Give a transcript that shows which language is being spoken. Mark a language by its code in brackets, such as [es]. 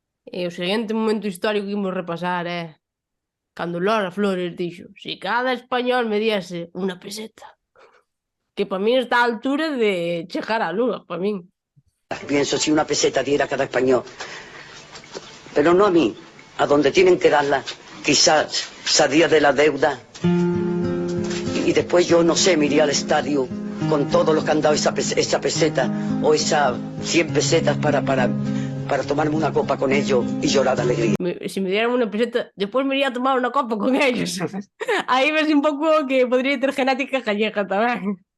[gl] E o seguinte momento histórico que imos repasar é cando Lola Flores dixo: [es] si cada español me diese [gl] unha peseta. Que para mí está a altura de chegar á luna, para min. [es] Pienso si una peseta diera a cada español, pero no a mí, a donde tienen que darla, quizás salía de la deuda y después yo no sé, me iría al estadio con todo lo que han dado esa peseta o esas 100 pesetas para tomarme una copa con ellos y llorar de alegría. Si me dieran una peseta, después me iría a tomar una copa con ellos. [gl] Aí ves un pouco que podría ter genética gallega tamén.